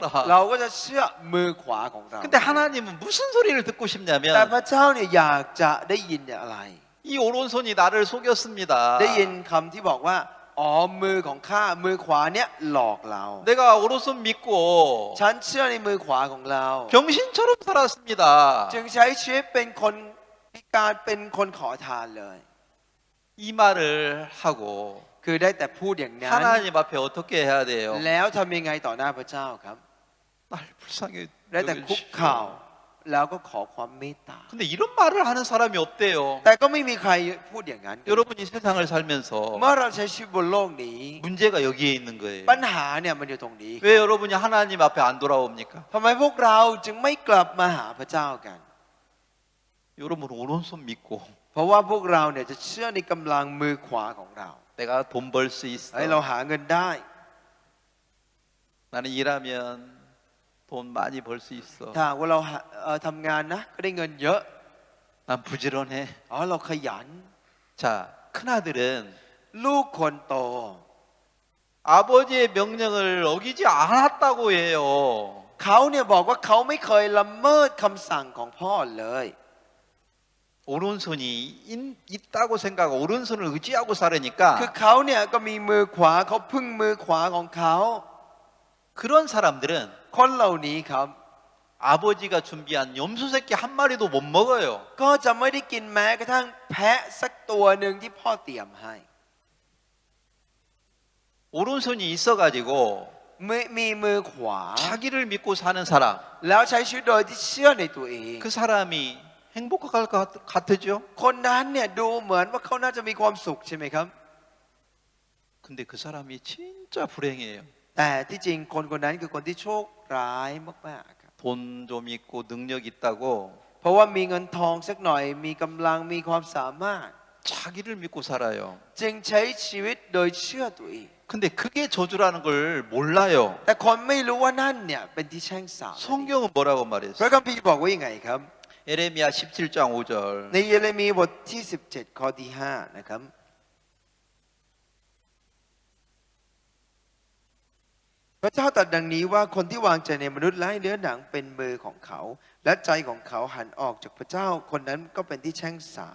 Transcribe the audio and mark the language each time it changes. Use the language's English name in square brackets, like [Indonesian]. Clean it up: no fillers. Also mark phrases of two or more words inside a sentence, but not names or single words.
[Thai] เราก็จะเชื่อมือขวาของเรา [Korean] 근데 하나님은 무슨 소리를 듣고 [Thai] แต่ [Korean] 싶냐면 [Thai] พระเจ้าเนี่ยอยากจะได้ยินอะไร [Korean] 이 오른손이 나를 속였습니다. [Thai] ได้ยินคำที่บอกว่าอ๋อมือของข้ามือขวาเนี่ยหลอกเรา [Korean] 내가 오른손 믿고 [Thai] ฉันเชื่อในมือขวาของเรา [Korean] 병신처럼 살았습니다. [Thai] จึงใช้ชีวิตเป็นคนพิการเป็นคนขอทานเลย [Korean] 이 말을 하고 [Thai] คือได้แต่พูดอย่างนั้น [Korean] 하나님 앞에 어떻게 해야 돼요? [Thai] แล้วทำยังไงต่อหน้าพระเจ้าครับ [Korean] 날 불쌍히 [Thai] ได้แต่คุกเข่าแล้วก็ขอความเมตตา [Korean] 근데 이런 말을 하는 사람이 없대요. [Thai] แต่ก็ไม่มีใครพูดอย่างนั้น [Korean] 여러분이 세상을 살면서 [Thai] เมื่อเราใช้ชีวิตบนโลกนี้ [Korean] 문제가 여기에 있는 거예요. [Thai] ปัญหาเนี่ยมันอยู่ตรงนี้ [Korean] 왜 여러분이 하나님 앞에 안 돌아옵니까? [Thai] ทำไมพวกเราจึงไม่กลับมาหาพระเจ้ากัน [Korean] 여러분 오른손 믿고 [Thai] เพราะว่าพวกเราเนี่ยจะเชื่อในกำลังมือขวาของเรา [Korean] 내가 돈 벌 수 [Thai] ให้เรา [Korean] 있어. [Thai] หาเงินได้ [Korean] 나는 일하면 돈 많이 벌 수 있어. [Thai] ถ้าหากว่าเราทำงานนะก็ได้เงินเยอะ [Korean] 난 부지런해. [Thai] เราขยัน [Korean] 자, 큰아들은 [Thai] ลูกคนโต [Korean] 아버지의 명령을 어기지 않았다고 해요. [Thai] เขาเนี่ยบอกว่าเขาไม่เคยละเมิดคำสั่งของพ่อเลย [Korean] 오른손이 있다고 생각하고 오른손을 의지하고 [Thai] คือ [Korean] 살으니까 [Thai] เขาเนี่ยก็มีมือขวาเขาพึ่งมือขวาของเขา [Korean] 그런 사람들은 [Thai] คนเหล่านี้ครับ [Korean] 아버지가 준비한 염소 새끼 한 마리도 못 먹어요. [Thai] ก็จะไม่ได้กินแม้กระทั่งแพะสักตัวหนึ่งที่พ่อเตรียมให้ [Korean] 오른손이 있어가지고 [Thai] มีมือขวา [Korean] 자기를 믿고 사는 사람, [Thai] แล้วใช้ชีวิตโดยที่เชื่อในตัวเอง [Korean] 그 사람이 행복할 것 같으죠? [Thai] คนนั้นเนี่ยดูเหมือนว่าเขาน่าจะมีความสุขใช่ไหมครับ [Korean] 근데 그 사람이 진짜 불행해요. [Thai] แต่ที่จริงคนคนนั้นคือคนที่โชคร้ายมากๆครับ [Korean] 돈 좀 있고 능력 있다고 [Thai] เพราะว่ามีเงินทองสักหน่อยมีกำลังมีความสามารถ [Korean] 자기를 믿고 살아요. [Thai] จึงใช้ชีวิตโดยเชื่อตัวเอง [Korean] 근데 그게 저주라는 걸 몰라요. [Thai] แต่คนไม่รู้ว่านั่นเนี่ยเป็นที่แช่งสาป [Korean] 성경은 뭐라고 [Thai] พระ [Korean] 말했어요? [Thai] คัมภีร์บอกว่ายังไงครับ [Korean] 에레미야 17장 5절. [Thai] ในเยเรมีบทที่17ข้อที่5นะครับพระเจ้าตรัสดังนี้ว่าคนที่วางใจในมนุษย์และให้เนื้อหนังเป็นมือของเขา และใจของเขาหันออกจากพระเจ้าคนนั้นก็เป็นที่แช่งสาป